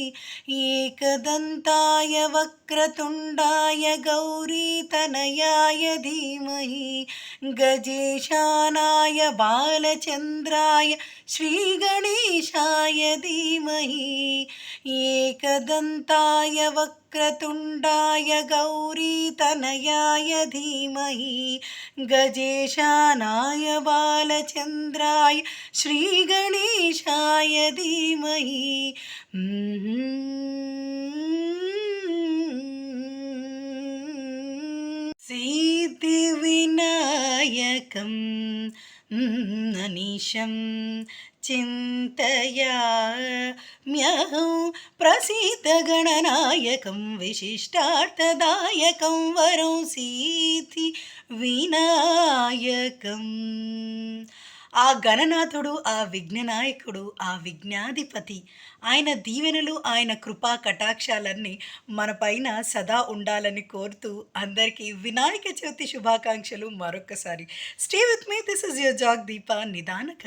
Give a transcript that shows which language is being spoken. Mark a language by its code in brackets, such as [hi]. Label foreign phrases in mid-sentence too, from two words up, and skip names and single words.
[sa] ఏకదంతాయ వక్రతుండాయ గౌరీతనయాయ ధీమహి, గజేశానాయ బాలచంద్రాయ శ్రీగణేశాయ ధీమహి, ఏకదంతాయ వక్రతుండాయ గౌరీతనయాయ ధీమహి, గజేశానాయ బాలచంద్రాయ శ్రీగణేశాయ ధీమహి. సిద్ధివినాయకం अनीशं चिन्तयाम्यहं प्रसीदगणनायकं विशिष्टार्थदायकं वरं सिद्धिविनायकम्. [te] ఆ గణనాథుడు, ఆ విఘ్ననాయకుడు, ఆ విఘ్నాధిపతి, ఆయన దీవెనలు, ఆయన కృపా కటాక్షాలన్నీ మన పైన సదా ఉండాలని కోరుతూ అందరికీ వినాయక చవితి శుభాకాంక్షలు మరొక్కసారి. [en] Stay with me, this is your జాగ్ దీప నిదానక.